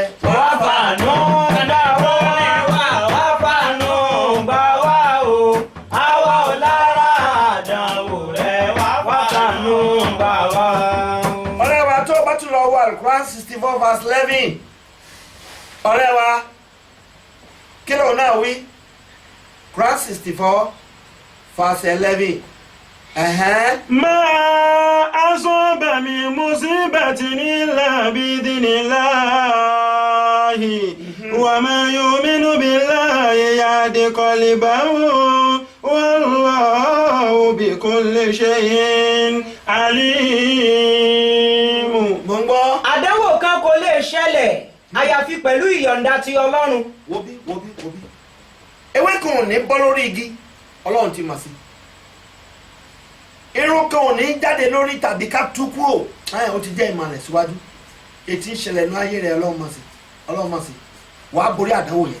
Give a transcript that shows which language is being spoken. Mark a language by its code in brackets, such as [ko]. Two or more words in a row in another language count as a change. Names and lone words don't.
[yo] wá fàánú gbà wá wá fàánú gbà wá o àwa ò lára àdánwò rẹ wá fàánú gbà wá. ọ̀rẹ́ wa tó bá tún lọ wọ Al-Quran 64 verse 11 ọ̀rẹ́ wa kí ló náà wí Quran 64 verse 11. [ar] ما أصاب من مصيبة إلا بإذن الله وما يؤمن بالله يهد قلبه والله بكل شيء عليم. [yo] àdánwò kan kò lè ṣẹlẹ̀ àyàfi pẹ̀lú ìyọ̀ǹda ti Ọlọ́run. wo bí ewé kan ò ní bọ́ lórí igi Ọlọ́run ti mọ̀ sí irun kan ò ní jáde lórí tàbí ká tú kúrò ó ti jẹ́ ìmọ̀ rẹ̀ síwájú ètí ìṣẹ̀lẹ̀ inú ayé rẹ̀ Ọlọ́run mọ̀ sí wàá borí àdánwò yẹn.